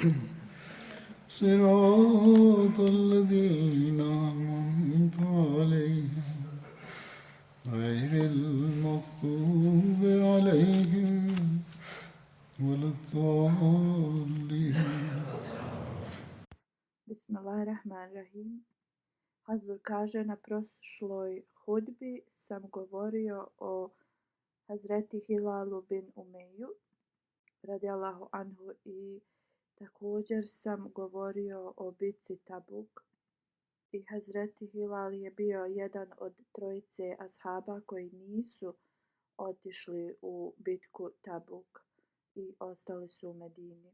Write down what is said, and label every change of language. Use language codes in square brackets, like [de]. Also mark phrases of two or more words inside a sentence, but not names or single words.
[ar] صراط الذين أنعمت عليهم غير المغضوب عليهم ولا الضالين. Bismillahirrahmanirrahim. [bs] Hazur kaže, na prošloj hudbi sam govorio o Hazreti Hilalu bin Umeju [ar] رضي الله عنه [bs] i također sam govorio o bitci Tabuk. I Hazreti Hilal je bio jedan od trojice ashaba koji nisu otišli u bitku Tabuk i ostali su u Medini.